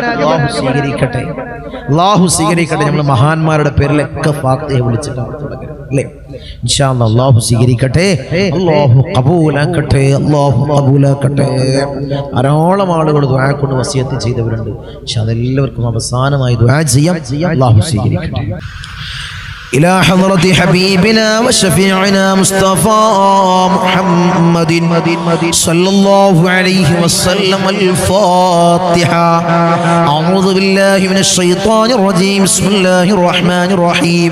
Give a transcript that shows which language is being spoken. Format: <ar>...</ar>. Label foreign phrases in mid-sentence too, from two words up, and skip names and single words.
<ml>അല്ലാഹു സ്വീകരിക്കട്ടെ, അല്ലാഹു സ്വീകരിക്കട്ടെ. നമ്മൾ മഹാന്മാരുടെ പേരിലൊക്കെ ഫാത്തിഹ വിളിച്ചിട്ടാണ് തുടങ്ങുന്നത്, അല്ലേ?</ml> <ar>إن شاء الله</ar> <ml>അല്ലാഹു സ്വീകരിക്കട്ടെ, അല്ലാഹു ഖബൂലാക്കട്ടെ, അല്ലാഹു ഖബൂലാക്കട്ടെ. ധാരാളം ആളുകൾ ദുആ കൊണ്ട് വസിയത്ത് ചെയ്തവരുണ്ട്. പക്ഷെ അതെല്ലാവർക്കും അവസാനമായി ദുആ ചെയ്യാം. അല്ലാഹു സ്വീകരിക്കട്ടെ.</ml> <ar>إلى حضرة حبيبنا وشفيعنا مصطفى محمد صلى الله عليه وسلم الفاتحة. أعوذ بالله من الشيطان الرجيم. بسم الله الرحمن الرحيم.</ar>